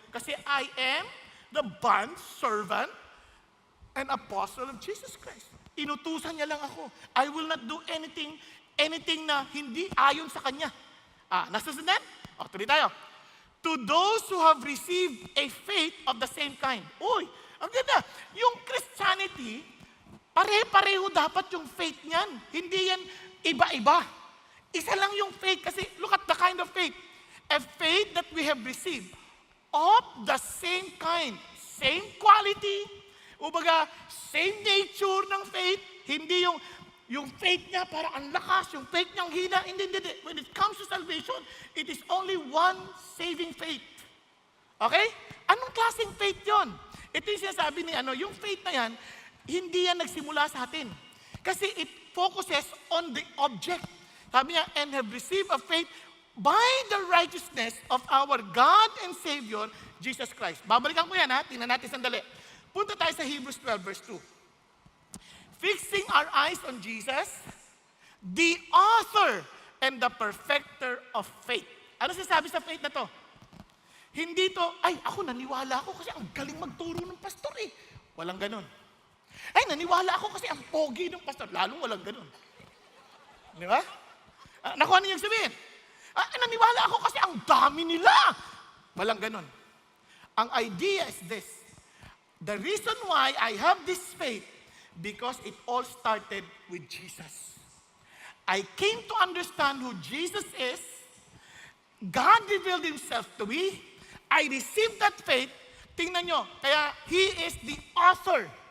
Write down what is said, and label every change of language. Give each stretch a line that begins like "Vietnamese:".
English: Kasi I am the bond servant and apostle of Jesus Christ.
Filipino: Inutusan niya lang ako.
English: I will not do anything
Filipino: na hindi ayon sa kanya. Nasusunod? Tuloy tayo.
English: To those who have received a faith of the same kind.
Filipino: Uy, ang ganda. Yung Christianity, pare-pareho dapat yung faith niyan. Hindi yan iba-iba. Isa lang yung faith kasi
English: look at the kind of faith. A faith that we have received of the same kind. Same quality. Ubaga, same nature ng faith.
Filipino: Hindi yung faith niya para ang lakas, yung faith niyang hina. Hindi.
English: When it comes to salvation, it is only one saving faith. Okay?
Filipino: Anong klaseng faith yon? Ito yung sinasabi ni yung faith na yan, hindi yan nagsimula sa atin.
English: Kasi it focuses on the object.
Filipino: Sabi niya,
English: and have received a faith by the righteousness of our God and Savior, Jesus Christ.
Filipino: Babalikan ko yan tingnan natin sandali. Punta tayo sa Hebrews 12 verse 2.
English: Fixing our eyes on Jesus, the author and the perfecter of faith.
Filipino: Ano sinasabi sa faith na to? Hindi to, ako naniwala ako kasi ang galing magturo ng pastor eh. Walang ganun. Naniwala ako kasi ang pogi ng pastor. Lalong walang ganun. Di ba? Nakuha niyo yung sabihin. Naniwala ako kasi ang dami nila. Walang ganun. Ang idea is this.
English: The reason why I have this faith, because it all started with Jesus. I came to understand who Jesus is. God revealed Himself to me. I received that faith.
Filipino: Tingnan nyo, kaya
English: He is the author.